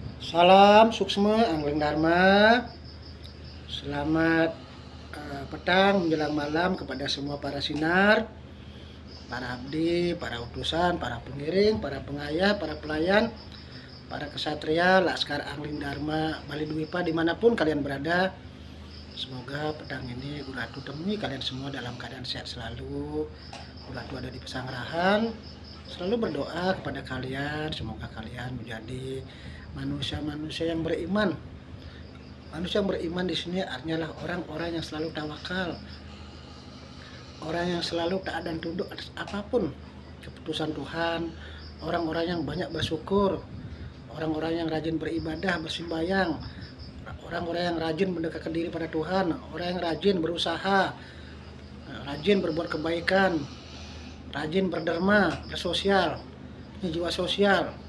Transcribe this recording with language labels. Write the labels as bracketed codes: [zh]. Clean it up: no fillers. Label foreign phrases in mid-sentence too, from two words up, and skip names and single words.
[id] Salam suksma Angling Dharma. Selamat petang menjelang malam kepada semua para sinar, para abdi, para utusan, para pengiring, para pengayah, para pelayan, para kesatria, Laskar Angling Dharma Bali Dwipa dimanapun kalian berada. Semoga petang ini Guratu temui kalian semua dalam keadaan sehat selalu. Guratu ada di Pesanggerahan. Selalu berdoa kepada kalian, semoga kalian menjadi manusia-manusia yang beriman. Manusia yang beriman di sini artinya adalah orang-orang yang selalu tawakal, orang yang selalu taat dan tunduk atas apapun keputusan Tuhan, orang-orang yang banyak bersyukur, orang-orang yang rajin beribadah, bersembahyang, orang-orang yang rajin mendekatkan diri pada Tuhan, orang yang rajin berusaha, rajin berbuat kebaikan, rajin berderma, bersosial, punya jiwa sosial.